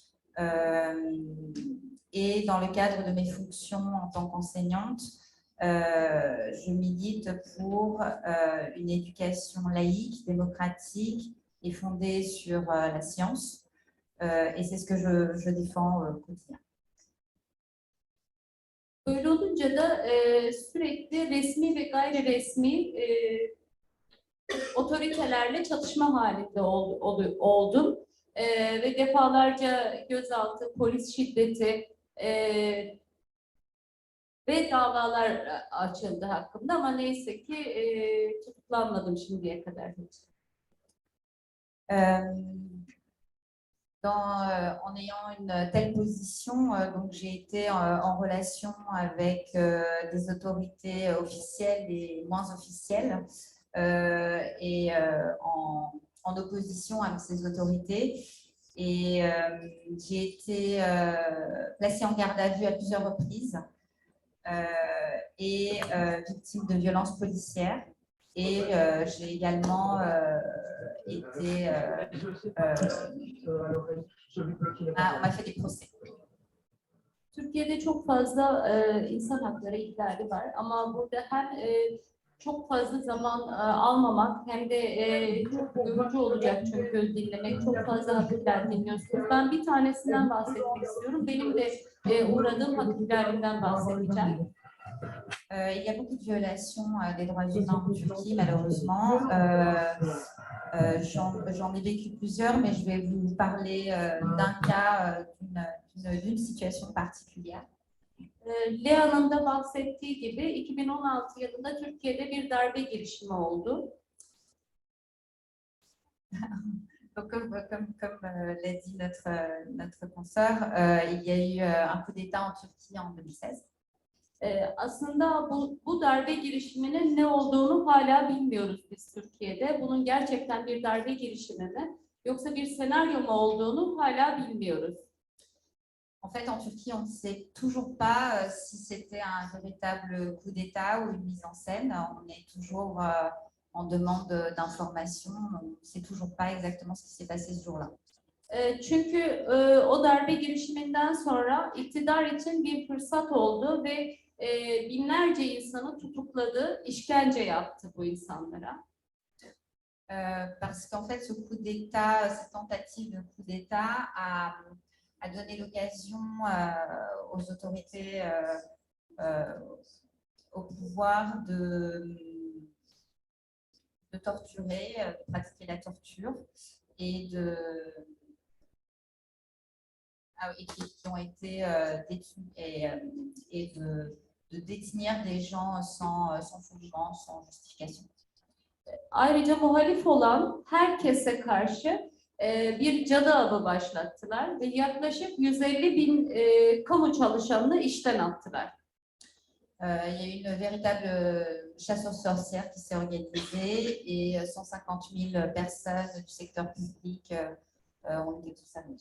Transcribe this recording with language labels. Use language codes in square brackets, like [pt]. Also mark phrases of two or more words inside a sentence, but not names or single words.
[fr] Et dans le cadre de mes fonctions en tant qu'enseignante, je milite pour une éducation laïque, démocratique et fondée sur la science. Et c'est ce que je défends au quotidien. [tr] Böyle olunca da sürekli resmi ve gayri resmi otoritelerle çatışma halinde oldum. Ve defalarca gözaltı, polis şiddeti ve davalar açıldı hakkımda ama neyse ki tutuklanmadım şimdiye kadar hiç. [fr] En ayant une telle position, donc j'ai été en relation avec des autorités officielles et moins officielles et en opposition avec ces autorités. Et j'ai été placée en garde à vue à plusieurs reprises et victime de violences policières. Et j'ai également été... on m'a fait des procès. [tr] Türkiye'de çok fazla insan hakları ihlali var ama burada hem çok fazla zaman almamak hem de çok yorucu olacak çünkü dinlemek, çok fazla hak ihlal dinliyorsunuz. Ben bir tanesinden bahsetmek istiyorum. Benim de uğradığım hak ihlalinden bahsedeceğim. [fr] Il y a beaucoup de violations des droits humains en Turquie, malheureusement. J'en ai vécu plusieurs, mais je vais vous parler d'un cas, d'une situation particulière. [tr] Lea'nın da bahsettiği gibi 2016 yılında Türkiye'de bir darbe girişimi oldu. [fr] Donc, comme l'a dit notre consoeur, il y a eu un coup d'État en Turquie en 2016. [tr] Aslında bu darbe girişiminin ne olduğunu hala bilmiyoruz biz Türkiye'de. Bunun gerçekten bir darbe girişimi mi yoksa bir senaryo mu olduğunu hala bilmiyoruz. [fr] En fait, en Turquie, on ne sait toujours pas si c'était un véritable coup d'État ou une mise en scène. On est toujours en demande d'informations. On ne sait toujours pas exactement ce qui s'est passé ce jour-là. [tr] Çünkü o darbe girişiminden sonra iktidar için bir fırsat oldu ve binlerce insanı tutukladı, işkence yaptı bu insanlara. [fr] Parce qu'en fait, ce coup d'État, cette tentative de coup d'État a donné l'occasion aux autorités au pouvoir de torturer, de pratiquer la torture et qui ont été détenus et de détenir des gens sans fondement, sans justification. [tr] Ayrıca muhalif olan herkese karşı bir cadı avı başlattılar ve yaklaşık 150.000 kamu çalışanını işten attılar. [fr] Il y a eu une véritable chasse aux sorcières qui s'est organisée et 150.000 personnes du secteur public ont été touchées.